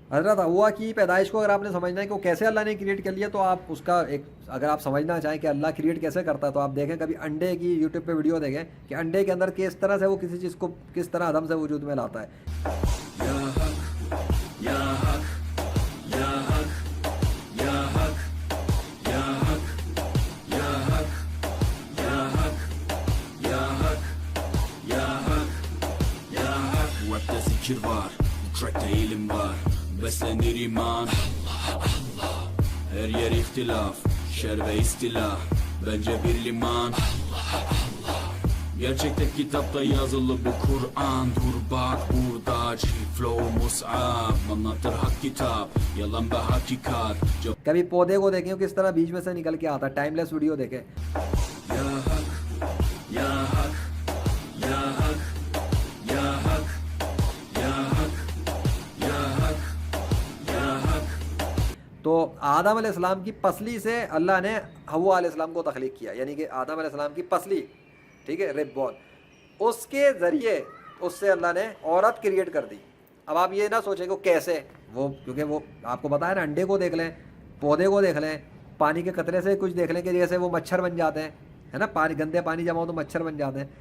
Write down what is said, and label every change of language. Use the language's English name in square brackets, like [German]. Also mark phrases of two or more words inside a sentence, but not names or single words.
[Hindi] हज़रत हव्वा की पैदाइश को अगर आपने समझना है कि वो कैसे अल्लाह ने क्रिएट कर लिया, तो आप उसका एक, अगर आप समझना चाहें कि अल्लाह क्रिएट कैसे करता है, तो आप देखें कभी अंडे की यूट्यूब पे वीडियो देखें कि अंडे के अंदर किस तरह से वो किसी चीज़ को किस तरह अदम से वजूद में लाता है। [Arabic] يا حق، يا حق، يا حق، يا حق، يا حق، يا حق، يا حق، يا حق, يا حق، يا حق. [Turkish] Rapte zikir var, bu trackte ilim var. Beslenir iman, her yer ihtilaf, şer ve istila. Bence bir liman. Gerçekte kitapta yazılı bu Kur'an. Dur bak burada, flow mus'ab. Anlatır hak kitap, yalan ve hakikat. [Hindi] कभी पौधे को देखें किस तरह बीज में से निकल के आता है, [English] timeless video [Hindi] देखें। [Arabic] يا حق، يا حق، يا حق، يا حق، يا حق، يا حق، يا حق. [Hindi] तो आदम अलैहिस्सलाम की पसली से अल्लाह ने हव्वा अलैहिस्सलाम को तख्लीक किया, यानी कि आदम अलैहिस्सलाम की पसली, ठीक है, [English] rib ball, [Hindi] उसके ज़रिए उससे अल्लाह ने औरत क्रिएट कर दी। अब आप ये ना सोचें कि वो कैसे, वो क्योंकि वो आपको बताया ना, अंडे को देख लें, पौधे को देख लें, पानी के कतरे से कुछ देख लें कि जैसे वो मच्छर बन जाते हैं, है ना, पानी गंदे पानी जमा हो तो मच्छर बन जाते हैं।